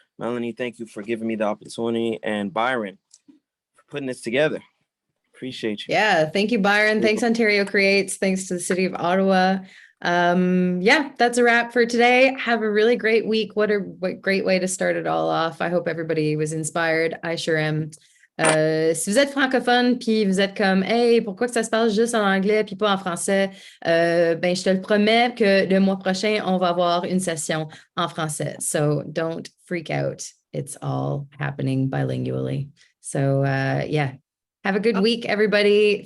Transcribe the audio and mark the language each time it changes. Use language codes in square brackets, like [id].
[en] Melanie, thank you for giving me the opportunity. And Byron, for putting this together. Appreciate you. Yeah. Thank you, Byron. Thanks, Ontario Creates. Thanks to the city of Ottawa. Yeah, that's a wrap for today. Have a really great week. What great way to start it all off. I hope everybody was inspired. I sure am. [fr] Si vous êtes francophone puis vous êtes comme hey, pourquoi que ça se passe juste en anglais puis pas en français, ben je te le promets que le mois prochain on va avoir une session en français. [en] So don't freak out. It's all happening bilingually. So yeah, have a good week, everybody.